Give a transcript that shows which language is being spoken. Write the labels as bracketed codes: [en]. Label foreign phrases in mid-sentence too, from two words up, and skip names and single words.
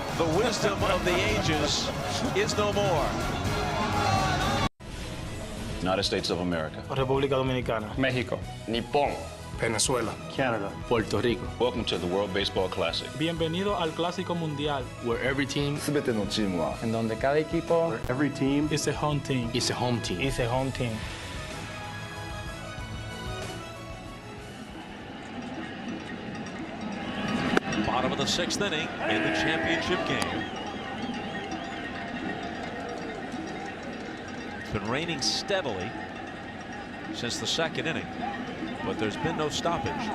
[en] The wisdom of the ages is no more. United States of America. República Dominicana. Mexico. Nippon. Venezuela. Canada. Puerto Rico. Welcome to the World Baseball Classic. [es] Bienvenido al Clásico Mundial. [en] Where every team. [ja] 全てのチームは [es] En donde cada equipo. [en] Where every team is a home team. It's a home team. Is a home team. Bottom of the 6th inning in the championship game. It's been raining steadily since the 2nd inning, but there's been no stoppage.